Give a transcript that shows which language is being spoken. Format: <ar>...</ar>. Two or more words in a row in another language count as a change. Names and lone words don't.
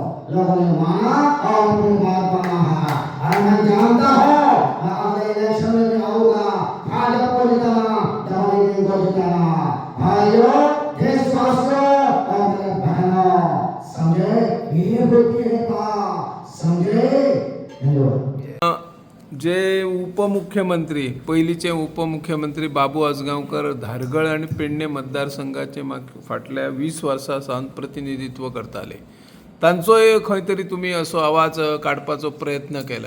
<hi>लोगों ने माना और अपनी बात माना है. और मैं जानता हूँ मैं अगले इलेक्शन में भी आऊंगा. भाजपा को जिताना, डबल को जिताना. भाइयों, देशवासियों और मेरे बहनों, समझे ये होती है बात. समझे.</hi> <kok>जे उपमुख्यमंत्री पयलींचे उपमुख्यमंत्री बाबू आजगांवकर धारगळ आनी पेडणे मतदारसंघाचे फाटल्या 20 वर्सां सावन प्रतिनिधित्व करताले. तांचोय खंय तरी तुमी असो आवाज काडपाचो प्रयत्न केला.</kok>